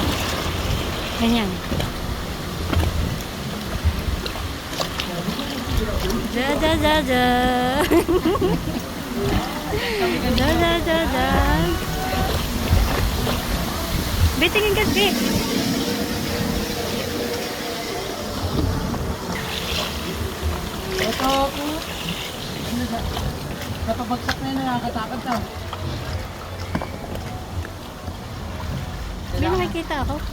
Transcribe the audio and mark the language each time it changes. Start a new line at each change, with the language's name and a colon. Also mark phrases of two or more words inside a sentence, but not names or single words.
Filipino: Ganyan. Ja ja ja ja. Ja ja ja ja. Bitingin ka, Be. Ito ako. Kapabagsak na yun, nakakatakot ka. May nakikita ako.